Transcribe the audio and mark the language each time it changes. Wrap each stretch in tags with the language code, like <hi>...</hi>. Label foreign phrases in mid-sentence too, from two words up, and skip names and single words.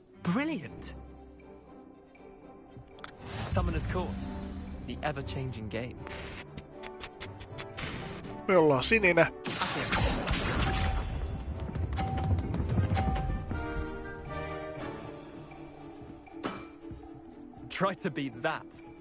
<en>Brilliant! Summoner's Court. The ever-changing game.</en> <fi>Me ollaan sininen.</fi> <en>Try to beat that.</en>